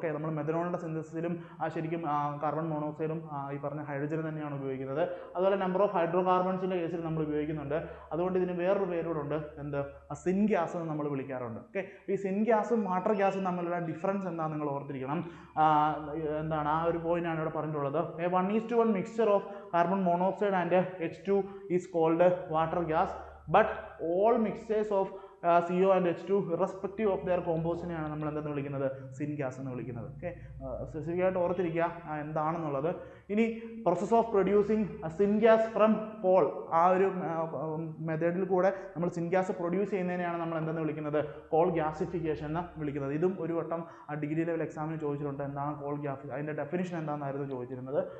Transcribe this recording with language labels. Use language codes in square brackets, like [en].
[ml] Okay, നമ്മൾ മെഥനോളിൻ്റെ സിന്തസിസിലും ശരിക്കും carbon മോണോക്സൈഡും ഈ പറഞ്ഞ ഹൈഡ്രജൻ തന്നെയാണ് ഉപയോഗിക്കുന്നത്. അതുപോലെ [en] number of ഹൈഡ്രോ കാർബൺസിൻ്റെ [ml] കേസിൽ നമ്മൾ ഉപയോഗിക്കുന്നുണ്ട്. അതുകൊണ്ട് ഇതിന് വേറൊരു പേരോടുണ്ട്, എന്ത്, സിൻ ഗ്യാസ് എന്ന് നമ്മൾ വിളിക്കാറുണ്ട്. ഓക്കെ, ഈ സിൻ ഗ്യാസും വാട്ടർ ഗ്യാസും തമ്മിലുള്ള ഡിഫറൻസ് എന്താണെന്ന് നിങ്ങൾ ഓർത്തിരിക്കണം. എന്താണ് ആ ഒരു പോയിന്റാണ് ഇവിടെ പറഞ്ഞിട്ടുള്ളത്. [en] 1:1 mixture of carbon monoxide and H2 is called water gas, but all mixtures of CO and H2 irrespective of their composition [ml] നമ്മൾ എന്തെന്ന് വിളിക്കുന്നത്, സിൻ ഗ്യാസ് എന്ന് വിളിക്കുന്നത്. ഓക്കെ, സ്പെസിഫിക് ആയിട്ട് ഓർത്തിരിക്കുക എന്താണെന്നുള്ളത്. ഇനി [en] process of producing syngas from coal, [ml] ആ ഒരു മെത്തേഡിൽ കൂടെ നമ്മൾ സിൻ ഗ്യാസ് പ്രൊഡ്യൂസ് ചെയ്യുന്നതിനെയാണ് നമ്മൾ എന്തെന്ന് വിളിക്കുന്നത്, കോൾ ഗ്യാസിഫിക്കേഷൻ എന്ന് വിളിക്കുന്നത്. ഇതും ഒരു വട്ടം ഡിഗ്രി ലെവൽ എക്സാമിന് ചോദിച്ചിട്ടുണ്ട്, എന്താണ് കോൾ ഗ്യാസ്, അതിൻ്റെ ഡെഫിനിഷൻ എന്താണെന്നായിരുന്നു ചോദിച്ചിരുന്നത്.